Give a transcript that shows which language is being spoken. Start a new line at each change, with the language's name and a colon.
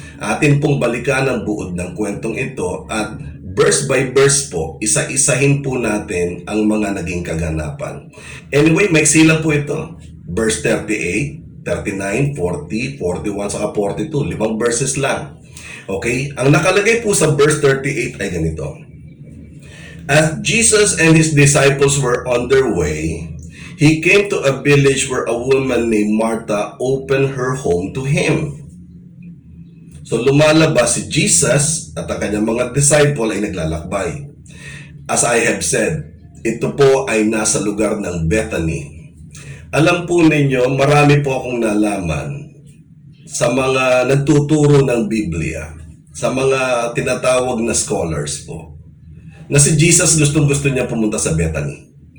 Filipino: Atin pong balikan ang buod ng kwentong ito at
English: verse by verse
Filipino: po, isa-isahin po natin ang mga naging kaganapan. Anyway, maiksi lang po ito. Verse 38, 39, 40, 41, saka 42. 5 verses lang. Okay? Ang nakalagay po sa verse 38 ay ganito.
English: As Jesus and his disciples were on their way, he came to a village where a woman named Martha opened her home to him.
Filipino: So lumalabas si Jesus at ang kanyang mga disciple ay naglalakbay. As I have said, ito po ay nasa lugar ng Bethany. Alam po ninyo, marami po akong nalaman sa mga nagtuturo ng Biblia, sa mga tinatawag na scholars po, na si Jesus gustong-gusto niya pumunta sa Bethany.